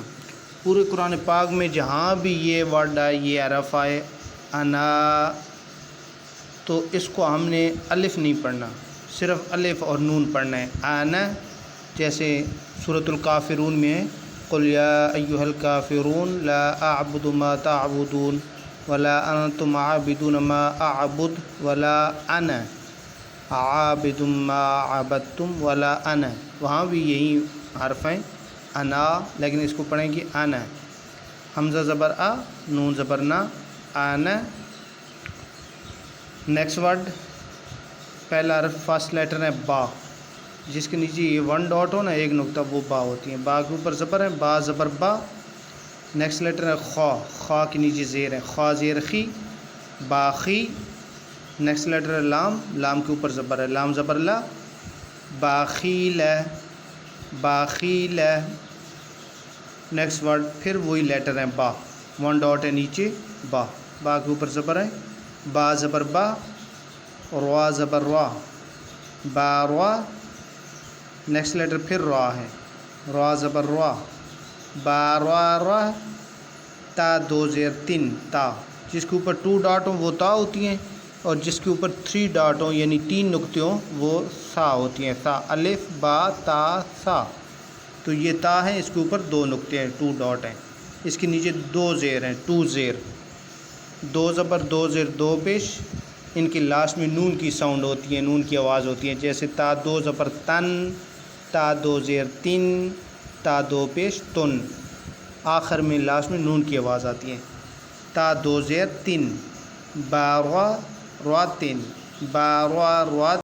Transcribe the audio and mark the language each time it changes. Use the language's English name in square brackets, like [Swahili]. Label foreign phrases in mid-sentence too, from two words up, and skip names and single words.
[Urdu] پورے قرآن پاک میں جہاں بھی یہ ورڈ آئے، یہ حرف آئے انا، تو اس کو ہم نے الف نہیں پڑھنا، صرف الف اور نون پڑھنا ہے۔ آنا جیسے سورۃ الکافرون میں ہے، [Arabic] قل یا ایھا الکافرون لا اعبد ما تعبدون ولا انتم عابدون ما اعبد ولا انا عابد ما عبدتم ولا انا، [Urdu] وہاں بھی یہی حرف ہیں انا، لیکن اس کو پڑھیں گے انا۔ حمزہ زبر آ، نون زبر نا، آنا۔ [English] next word, [Urdu] پہلا حرف [English] first letter [Urdu] ہے با، جس کے نیچے یہ 1 ڈاٹ ہو نا، ایک نقطہ، وہ با ہوتی ہے۔ با کے اوپر زبر ہے، با زبر با۔ [English] next letter [Urdu] ہے خا، خا کے نیچے زیر ہے، خا زیر خی، باخی۔ [English] next letter [Urdu] ہے لام، لام کے اوپر زبر ہے، لام زبر لا، باخیل، باخیل۔ [English] next word [Urdu] پھر وہی لیٹر ہے با، 1 ڈاٹ ہے نیچے، با، با کے اوپر زبر ہے، با زبر با، روا زبر را، با روا۔ [English] next letter [Urdu] پھر را ہے، را زبر را، با را را۔ تا 2 زیر 3، تا، جس کے اوپر 2 ڈاٹ ہوں وہ تا ہوتی ہیں، اور جس کے اوپر 3 ڈاٹ ہوں یعنی 3 نقطے ہوں وہ سا ہوتی ہیں۔ سا، الف با تا سا، تو یہ تا ہے، اس کے اوپر 2 نقطے ہیں، 2 ڈاٹ ہیں، اس کے نیچے 2 زیر ہیں، 2 زیر، 2 زبر 2 زیر 2 پیش۔ ان کے لاسٹ میں نون کی ساؤنڈ ہوتی ہے، نون کی آواز ہوتی ہے، جیسے تا 2 زبر تن، تا 2 زیر 3، تا 2 پیش تن، آخر میں لاسٹ میں نون کی آواز آتی ہے۔ تا 2 زیر 3، با را را 3، با را را